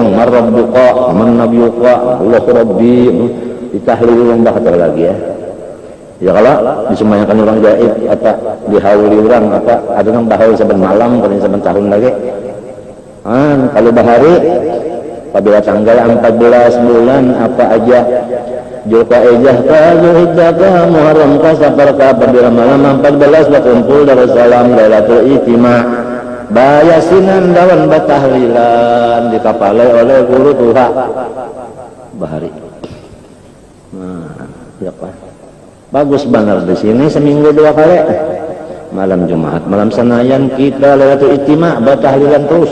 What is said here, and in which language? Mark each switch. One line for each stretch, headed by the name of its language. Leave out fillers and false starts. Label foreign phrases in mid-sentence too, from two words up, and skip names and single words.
Arabic: من ربك من نبيك الله ربي,
Banjar: ditahlil orang bahasa lagi ya. Ya kalau disumbayangkan orang gaib atau dihauli orang apa ada yang bahaul saben malam paling saben tahun lagi. Kalau bahari apabila tanggal 14 bulan apa aja Zulqa'dah ka Zulhijjah ka Muharram ka Safar ka apabila malam 14 berkumpul Darussalam
Arabic: ليلة الاجتماع'
Banjar: bayasinan dawan batahlilan dikapalai oleh guru Tuha bahari. Nah, ya Pak. Bagus benar di sini seminggu 2 kali. Malam Jumat, malam Senayan kita
Arabic: ليلة الاجتماع'
Banjar: batahlilan terus.